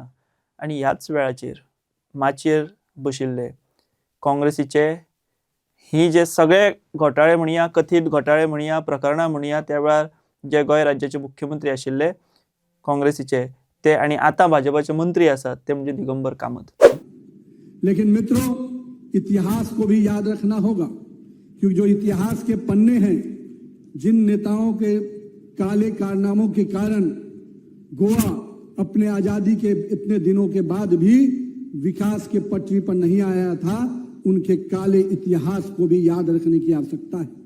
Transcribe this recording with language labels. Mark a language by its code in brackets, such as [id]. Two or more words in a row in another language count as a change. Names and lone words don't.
[kok] आनी ह्याच वेळाचेर माचयेर बशिल्ले काँग्रेसीचे ही जे सगळे घोटाळे म्हणया, कथीत घोटाळे म्हणया, प्रकरणां म्हणया, त्या वेळार जे गोंय राज्याचे मुख्यमंत्री आशिल्ले काँग्रेसीचे ते आनी आतां भाजपाचे मंत्री आसात ते म्हणजे दिगंबर कामत। [hi] लेकिन मित्रों, इतिहास को भी याद रखना होगा क्योंकि जो इतिहास के पन्ने हैं, जिन नेताओं के काले कारनामों के कारण गोवा अपने आजादी के इतने दिनों के बाद भी विकास के पटरी पर नहीं आया था, उनके काले इतिहास को भी याद रखने की आवश्यकता है।